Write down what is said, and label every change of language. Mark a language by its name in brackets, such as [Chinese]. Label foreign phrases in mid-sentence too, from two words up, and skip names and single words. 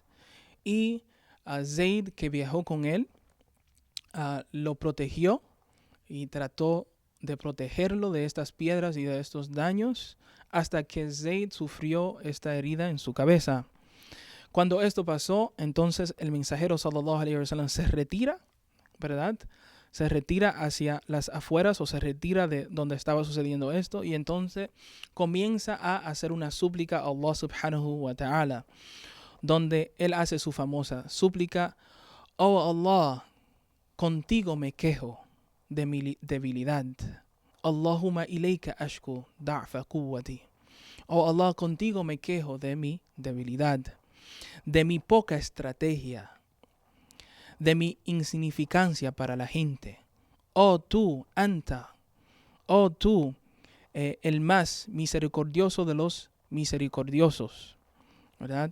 [Spanish] Y Zayd, que viajó con él, lo protegió y trató de protegerlo de estas piedras y de estos daños hasta que Zayd sufrió esta herida en su cabeza. Cuando esto pasó, entonces el mensajero [Arabic] صلى الله عليه وسلم [Spanish] se retira, ¿verdad? Se retira hacia las afueras o se retira de donde estaba sucediendo esto y entonces comienza a hacer una súplica a [Arabic] الله سبحانه وتعالى, [Spanish] donde él hace su famosa súplica: oh Allah, contigo me quejo de mi debilidad. [Arabic] اللهم إليك أشكو ضعف قوتي. [Spanish] Oh Allah, contigo me quejo de mi debilidad, de mi poca estrategia, de mi insignificancia para la gente. Oh tú, Anta, oh tú, el más misericordioso de los misericordiosos, ¿verdad?